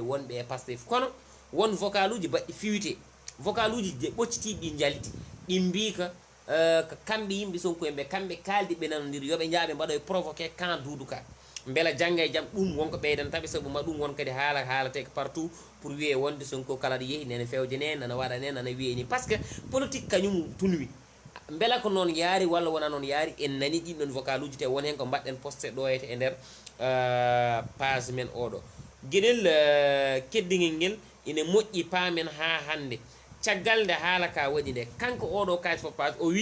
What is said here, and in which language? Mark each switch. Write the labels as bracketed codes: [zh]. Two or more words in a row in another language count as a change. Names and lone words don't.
[ff] wonɓe e Pastef kono won vocal uji baɗɗi fiwte vocal uji ɓoccitiɗi ɗi jalti ɗi mbika ko kamɓe yimɓe Sonko en ɓe kamɓe kaldi ɓe nanodiri yoɓe jaaɓe mbaɗoye provoqué camp Doudou Ka beela jangga e jaam ɗum wonko ɓeydantaɓe saabu ma ɗum won kadi haalate [fr] partout pour [ff] wiye wonde Sonko kala ɗo yeehi nene fewje ne nana waɗa ne nana wiye ni [fr] par ce que [ff] politique kañum tunwi beela ko noon yaari walla wona noon yaari en nani ɗin ɗon vocal uji te won hen ko mbaɗɗen posté ɗoyete e nder page men oɗo gueɗel keddigel ngel ina moƴƴi paamen ha hande caggal nde haala ka waɗi nde kanko oɗo kayit fof page o